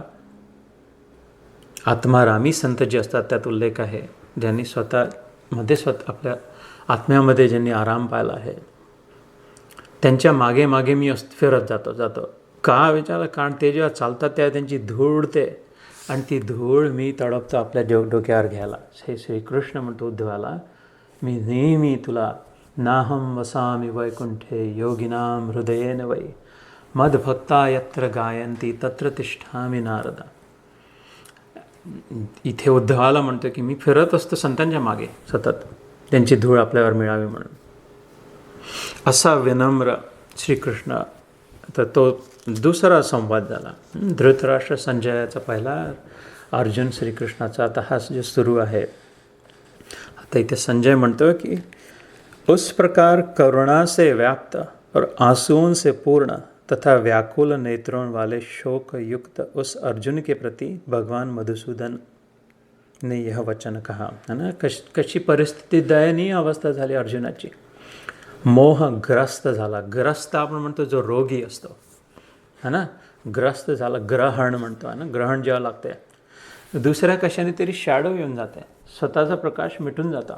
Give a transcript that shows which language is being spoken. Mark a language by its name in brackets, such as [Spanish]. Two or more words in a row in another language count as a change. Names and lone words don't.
[Marathi] आत्मारामी संत जे असतात त्यात उल्लेख आहे, ज्यांनी स्वतः आपल्या आत्म्यामध्ये ज्यांनी आराम पाहिला आहे, त्यांच्या मागे मागे मी फिरत जातो. का विचारलं? कारण ते जेव्हा चालतात तेव्हा त्यांची धूळ उडते आणि ती धूळ मी तडपतो आपल्या डोक्यावर घ्यायला. हे श्रीकृष्ण म्हणतो उद्धवाला, मी नेहमी तुला [Sanskrit] नाहम वसामी वैकुंठे योगिनाम हृदयेन वै मदभक्ता यत्र गायंती तत्र तिष्ठामि नारदा. [Marathi] इथे उद्धवाला म्हणतो की मी फिरत असतो संतांच्या मागे सतत, त्यांची धूळ आपल्यावर मिळावी म्हणून. असा विनम्र श्रीकृष्ण. तर तो दुसरा संवाद झाला. धृतराष्ट्र संजयाचा पहिला, अर्जुन श्रीकृष्णाचा. आता हा जो सुरू आहे, आता इथे संजय म्हणतो की [Hindi] उस प्रकार करुणा से व्याप्त और आंसुओं से पूर्ण तथा व्याकुल नेत्रों वाले शोक युक्त उस अर्जुन के प्रति भगवान मधुसूदन ने यह वचन कहा. है ना, [Marathi] कशी परिस्थिती, दयनीय अवस्था झाली अर्जुनाची. मोहग्रस्त झाला. ग्रस्त आपण म्हणतो जो रोगी असतो, [Hindi] है ना, [Marathi] ग्रस्त झाला. ग्रहण म्हणतो, [Hindi] है ना, [Marathi] ग्रहण जेव्हा लागते, दुसऱ्या कशाने तरी शॅडो येऊन जाते, स्वतःचा प्रकाश मिटून जातो.